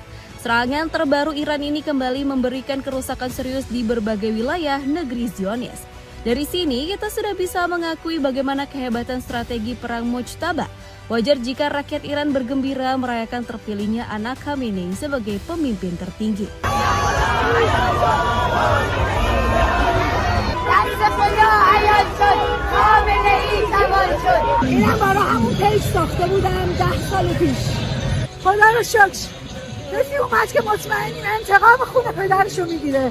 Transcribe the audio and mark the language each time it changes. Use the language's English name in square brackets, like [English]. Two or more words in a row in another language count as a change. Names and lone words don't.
[Indonesian] Serangan terbaru Iran ini kembali memberikan kerusakan serius di berbagai wilayah negeri Zionis. Dari sini kita sudah bisa mengakui bagaimana kehebatan strategi perang Mojtaba. Wajar jika rakyat Iran bergembira merayakan terpilihnya anak Khamenei sebagai pemimpin tertinggi. [Persian] اینم برای همون پیج ساخته بودم 10 سال پیش. خدا رو شکر کسی اومد که مطمئنیم انتقام خون پدرشو میگیره.